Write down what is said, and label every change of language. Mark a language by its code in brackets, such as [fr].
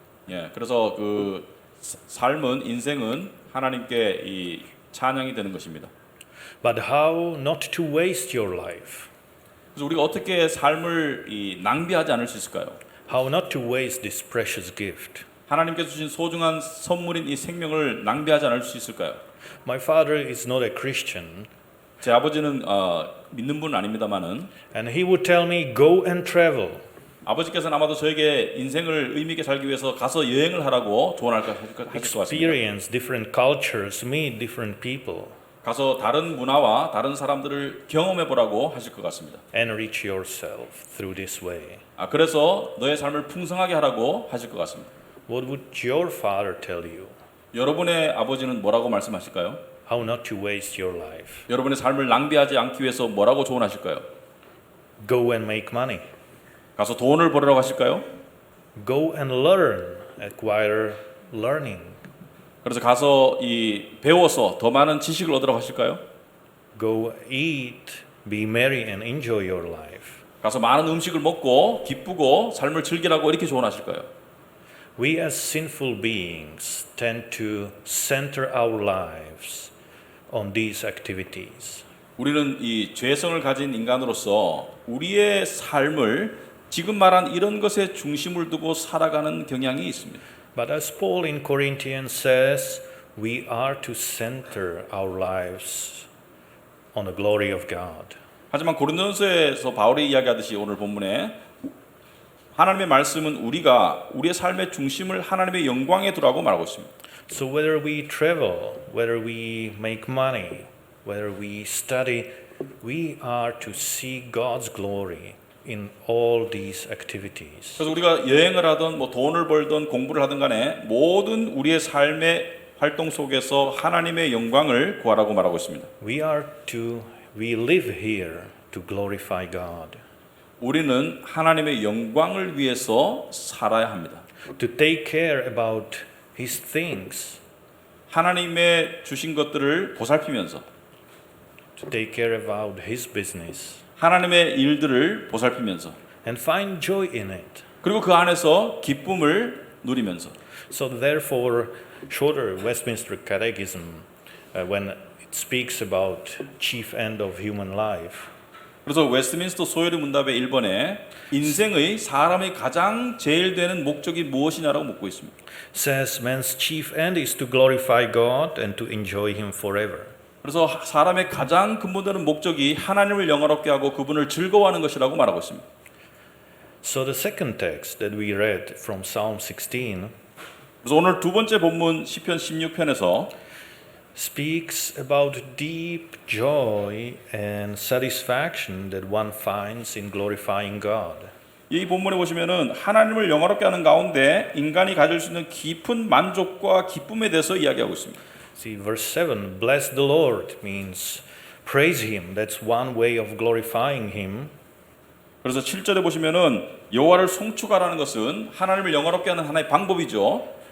[ko] 예, 그래서 그 삶은 인생은 하나님께 이 찬양이 되는 것입니다. [en] But how not to waste your life? [ko] 그래서 우리가 어떻게 삶을 낭비하지 않을 수 있을까요? [en] How not to waste this precious gift? [ko] 하나님께서 주신 소중한 선물인 이 생명을 낭비하지 않을 수 있을까요? [en] My father is not a Christian, [ko] 제 아버지는 믿는 분은 아닙니다만은 [en] and he would tell me, go and travel. [ko] 아버지께서는 아마도 저에게 인생을 의미 있게 살기 위해서 가서 여행을 하라고 조언할 것 같습니다. [en] Experience different cultures, meet different people, [ko] 가서 다른 문화와 다른 사람들을 경험해 보라고 하실 것 같습니다. [en] enrich yourself through this way. [ko] 그래서 너의 삶을 풍성하게 하라고 하실 것 같습니다. [en] What would your father tell you? [ko] 여러분의 아버지는 뭐라고 말씀하실까요? [en] How not to waste your life? [ko] 여러분의 삶을 낭비하지 않기 위해서 뭐라고 조언하실까요? [en] Go and make money. [ko] 가서 돈을 벌으라고 하실까요? [en] Go and learn, acquire learning. [ko] 그래서 가서 이 배워서 더 많은 지식을 얻으러 가실까요? [en] Go eat, be merry, and enjoy your life. [ko] 가서 많은 음식을 먹고 기쁘고 삶을 즐기라고 이렇게 조언하실까요? [en] We as sinful beings tend to center our lives on these activities. [ko] 우리는 이 죄성을 가진 인간으로서 우리의 삶을 지금 말한 이런 것에 중심을 두고 살아가는 경향이 있습니다. [en] But as Paul in Corinthians says, we are to center our lives on the glory of God. [ko] 하지만 고린도전서에서 바울이 이야기하듯이 오늘 본문에 하나님의 말씀은 우리가 우리의 삶의 중심을 하나님의 영광에 두라고 말하고 있습니다. [en] So whether we travel, whether we make money, whether we study, we are to see God's glory in all these activities. [ko] 그래서 우리가 여행을 하든 뭐 돈을 벌든 공부를 하든 간에 모든 우리의 삶의 활동 속에서 하나님의 영광을 구하라고 말하고 있습니다. [en] We live here to glorify God. [ko] 우리는 하나님의 영광을 위해서 살아야 합니다. [en] To take care about His things. [ko] 하나님의 주신 것들을 보살피면서 [en] To take care about His business. [ko] 하나님의 일들을 보살피면서 [en] And find joy in it. [ko] 그리고 그 안에서 기쁨을 누리면서 [en] So therefore, shorter Westminster Catechism, when it speaks about chief end of human life, [ko] 그래서 웨스트민스터 소요리 문답의 1번에 인생의 사람의 가장 제일 되는 목적이 무엇이냐라고 묻고 있습니다. [en] says man's chief end is to glorify God and to enjoy Him forever. [ko] 그래서 사람의 가장 근본되는 목적이 하나님을 영화롭게 하고 그분을 즐거워하는 것이라고 말하고 있습니다. [en] So the second text that we read from Psalm 16 [ko] 그래서 오늘 두 번째 본문 시편 16편에서 [en] speaks about deep joy and satisfaction that one finds in glorifying God. [ko] 이 본문에 보시면은 하나님을 영화롭게 하는 가운데 인간이 가질 수 있는 깊은 만족과 기쁨에 대해서 이야기하고 있습니다. [en] See, verse 7, bless the Lord means praise Him. That's one way of glorifying Him. [ko] 그래서 7절에 보시면은 여호와를 송축하라는 것은 하나님을 영화롭게 하는 하나의 방법이죠.